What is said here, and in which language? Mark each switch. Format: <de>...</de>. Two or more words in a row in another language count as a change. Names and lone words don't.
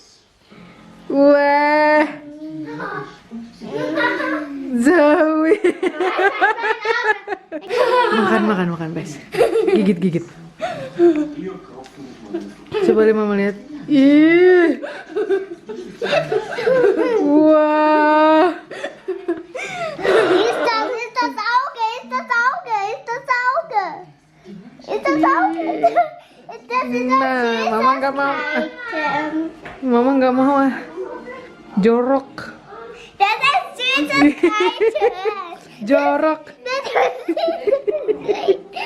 <id>Wah. Zoe. makan guys. Gigit. Coba lihat mama lihat. Ih. Wah.</id> <de>Ist das Auge? Ist das Auge? Ist das Auge? Ist das Auge? Das ist</de> <id>Nah, mama nggak mau. Item. Mama nggak mau ah. Jorok.</id> <de>Das ist süßes Item.</de> <id>Jorok.</id> <de>Das ist süßes Item.</de>